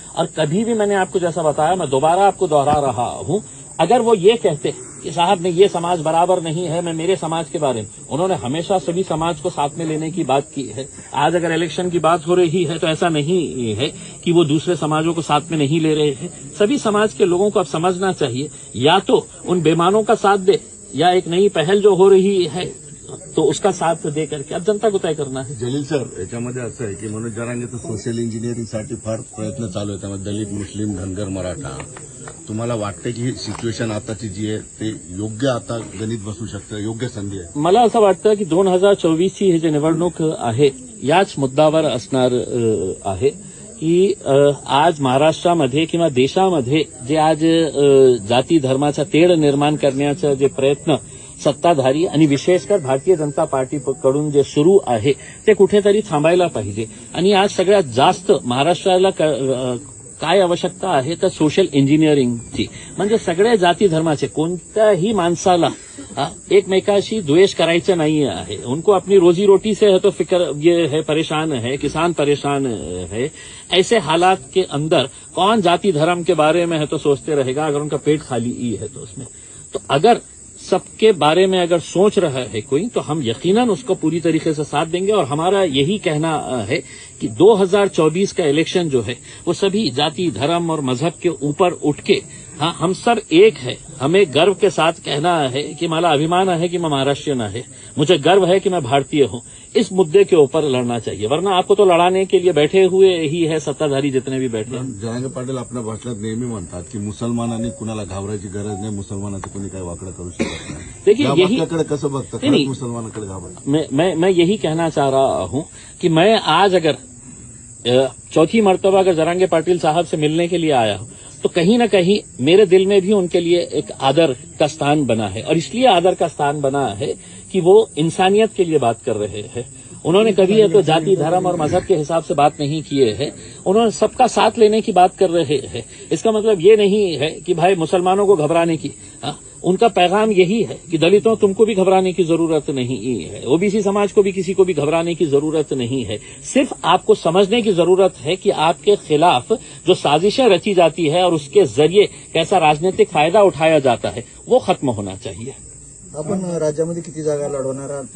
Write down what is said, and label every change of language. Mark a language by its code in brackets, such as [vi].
[hi] और कभी भी मैंने आपको जैसा बताया, मैं दोबारा आपको दोहरा रहा हूं, अगर वो ये कहते कि साहब ने ये समाज बराबर नहीं है, मैं मेरे समाज के बारे में, उन्होंने हमेशा सभी समाज को साथ में लेने की बात की है। आज अगर इलेक्शन की बात हो रही है तो ऐसा नहीं है कि वो दूसरे समाजों को साथ में नहीं ले रहे हैं। सभी समाज के लोगों को अब समझना चाहिए, या तो उन बेईमानों का साथ दे, या एक नई पहल जो हो रही है तो उसका साथ दे करके अब जनता को तय करना है। [mr] जलील सर, याच्यामध्ये असं आहे की मनोज जरांगेचं सोशल इंजिनिअरिंगसाठी फार प्रयत्न चालू आहे, त्यामध्ये दलित, मुस्लिम, धनगर, मराठा. तुम्हाला वाटतं की ही सिच्युएशन आताची जी आहे ते योग्य आता गणित बसू शकतं, योग्य संधी आहे? मला असं वाटतं की 2024ची ही जी निवडणूक आहे याच मुद्द्यावर असणार आहे की आज महाराष्ट्रामध्ये किंवा देशामध्ये जे आज जाती धर्माचा तेढ निर्माण करण्याचा जे प्रयत्न सत्ताधारी आणि विशेषकर भारतीय जनता पार्टीकडून जे सुरू आहे ते कुठेतरी थांबायला पाहिजे. आणि आज सगळ्यात जास्त महाराष्ट्राला काय आवश्यकता आहे तर सोशल इंजिनिअरिंगची, म्हणजे सगळ्या जाती धर्माचे कोणत्याही माणसाला एकमेकाशी द्वेष करायचं नाही आहे. [hi] उनको अपनी रोजी रोटी से है तो फिक्र ये है, परेशान है, किसान परेशान है. ऐसे हालात के अंदर कौन जाति धर्म के बारे में है तो सोचते रहेगा अगर उनका पेट खाली ही है तो उसमें. तो अगर सबके बारे में अगर सोच रहा है कोई तो हम यकीनन उसको पूरी तरीके से साथ देंगे. और हमारा यही कहना है कि 2024 का इलेक्शन जो है वो सभी जाति धर्म और मजहब के ऊपर उठ के हम सब एक है. हमें गर्व के साथ कहना है कि [mr] मला अभिमान [hi] है कि मैं महाराष्ट्रीयन है, मुझे गर्व है कि मैं भारतीय हूं. इस मुद्दे के ऊपर लड़ना चाहिए, वरना आपको तो लड़ाने के लिए बैठे हुए ही है सत्ताधारी जितने भी बैठे हैं. [mr] जरांगे पाटील आपल्या भाषणात नेहमी म्हणतात की मुसलमानांनी कुणाला घाबरायची गरज नाही, मुसलमानाचं कोणी काही वाकडं करू शकत नाही. [hi] देखिए, [mr] या [hi] यही [mr] वाक्याकडे कसं बघतं, [hi] नहीं, [mr] खरंच मुसलमानाकडे घाबरायचं? [hi] मैं यही कहना चाह रहा हूं कि मैं आज अगर चौथी मर्तबा अगर जरांगे पाटिल साहब से मिलने के लिए आया हूं तो कहीं न कहीं मेरे दिल में भी उनके लिए एक आदर का स्थान बना है. और इसलिए आदर का स्थान बना है कि वो इंसानियत के लिए बात कर रहे हैं. उन्होंने कभी है तो जाति धर्म और मजहब के हिसाब से बात नहीं किए हैं. उन्होंने सबका साथ लेने की बात कर रहे हैं. इसका मतलब ये नहीं है कि भाई मुसलमानों को घबराने की. उनका पैगाम यही है कि दलितों तुमको भी घबराने की जरूरत नहीं है, ओबीसी समाज को भी किसी को भी घबराने की जरूरत नहीं है. सिर्फ आपको समझने की जरूरत है कि आपके खिलाफ जो साजिशें रची जाती है और उसके जरिए कैसा राजनीतिक फायदा उठाया जाता है वो खत्म होना चाहिए. [mr] आपण राज्यामध्ये किती जागा लढवणार आहात?